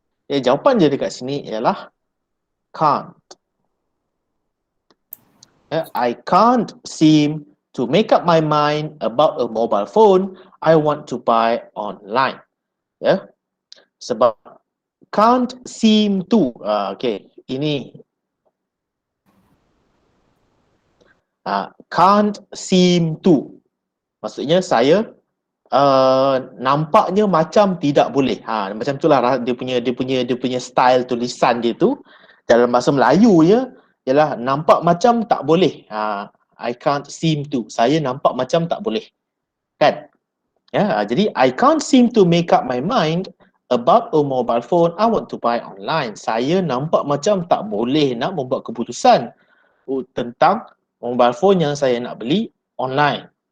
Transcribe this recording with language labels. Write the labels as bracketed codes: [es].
[ms] Jawapan dia dekat sini ialah can't. [en] I can't seem to make up my mind about a mobile phone I want to buy online. [ms] Sebab [en] can't seem to. [ms] Okay, ini can't seem to. Maksudnya saya nampaknya macam tidak boleh. Macam itulah dia punya style tulisan dia tu. Dalam bahasa Melayu je ialah nampak macam tak boleh. [en] I can't seem to. [ms] Saya nampak macam tak boleh. Kan? [en] Jadi I can't seem to make up my mind about a mobile phone I want to buy online. [ms] Saya nampak macam tak boleh nak membuat keputusan tentang mobile phone yang saya nak beli online.